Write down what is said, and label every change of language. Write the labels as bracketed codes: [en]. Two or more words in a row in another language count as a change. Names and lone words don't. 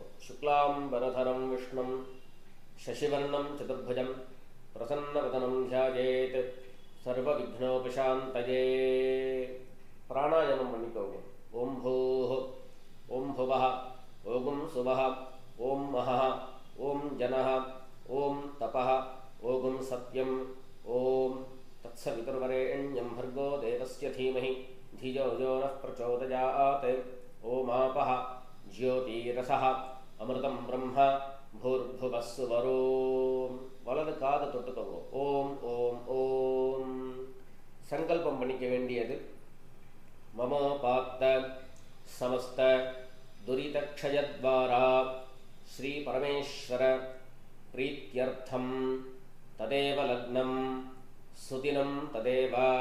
[sa] शुक्लाम् बरधरम् विष्णुं शशिवर्णं चतुर्भुजं प्रसन्नवदनं ध्यायेत् सर्व विघ्नोपशान्तये. [ta] பிராணாயாமம் பண்ணிக்கோங்க. [sa] ओम् भूः, ओम् भुवः, ओम् सुवः, ओम् महः, ओम् जनः, ओम् तपः, ओम् सत्यम्, ओम् तत्सवितुर्वरेण्यं भर्गो देवस्य धीमहि धियो यो नः प्रचोदयात्. ओमापः ज्योतिरसः अमृतं ब्रह्म भूर्भुवः सुवरो. [ta] வலது காது தொட்டுக்கோங்க. ஓம் ஓம் ஓம். சங்கல்பம் பண்ணிக்க வேண்டியது. [sa] ममोपात्त समस्त दुरितक्षयद्वारा श्री परमेश्वर प्रीत्यर्थं तदेव लग्नं सुदिनं तदेव